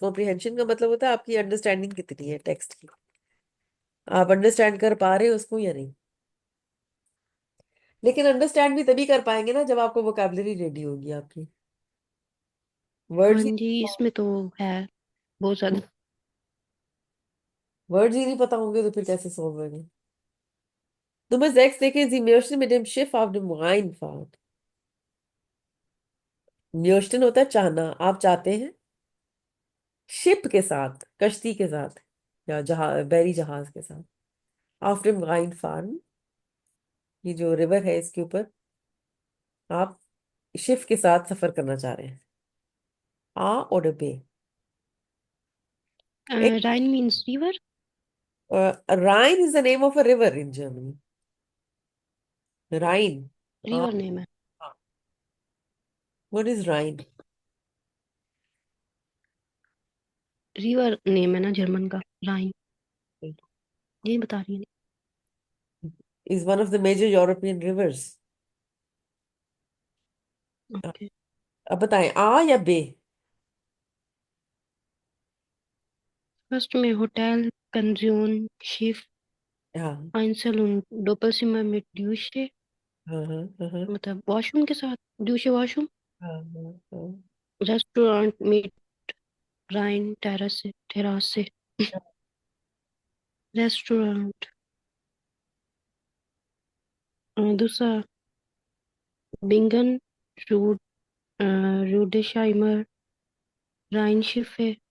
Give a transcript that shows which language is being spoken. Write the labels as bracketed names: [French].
[Hindi] Comprehension का मतलब होता है आपकी अंडरस्टैंडिंग कितनी है टेक्स्ट की, आप अंडरस्टैंड कर पा रहे हो उसको या नहीं। लेकिन अंडरस्टैंड भी तभी कर पाएंगे ना जब आपको वोकैबुलरी रेडी होगी आपकी। हाँ वर्ड्स ही जी, इसमें तो है बहुत ज्यादा। वर्ड्स ही नहीं पता होंगे तो फिर कैसे सॉल्व होंगे? [German] Nummer 6 [Hindi] देखें, [German] Sie möchten mit dem Schiff auf dem Rhein fahren. [Hindi] म्योस्टन होता है चाहना, आप चाहते हैं शिप के साथ, कश्ती के साथ, या जहाज, बहरी जहाज के साथ। [German] auf dem Rhein fahren, [Hindi] ये जो रिवर है इसके ऊपर आप शिप के साथ सफर करना चाह रहे हैं। आ और बे। एक [English] Rhine means river. Rhine is the name of a river in Germany. [Hindi] राइन। हाँ। रिवर नेम है। [English] What is Rhine? [Hindi] River name है ना जर्मन का, राइन। यही बता रही है। [English] Is one of the major European rivers. [Hindi] Okay. अब बताएं, आ या बे? फर्स्ट में होटल, पेंजियोन, शिप, हाँ [German] आइंसल und Doppelzimmer mit Dusche, [Hindi] हाँ हाँ हाँ हाँ मतलब वॉशरूम के साथ, दूसरे वॉशरूम। हाँ हाँ, हाँ। रेस्टोरेंट में राइन टेरेस से, टेरास से। रेस्टोरेंट। दूसरा बिंगन, रूड, रूडेशाइमर, राइन शिफे,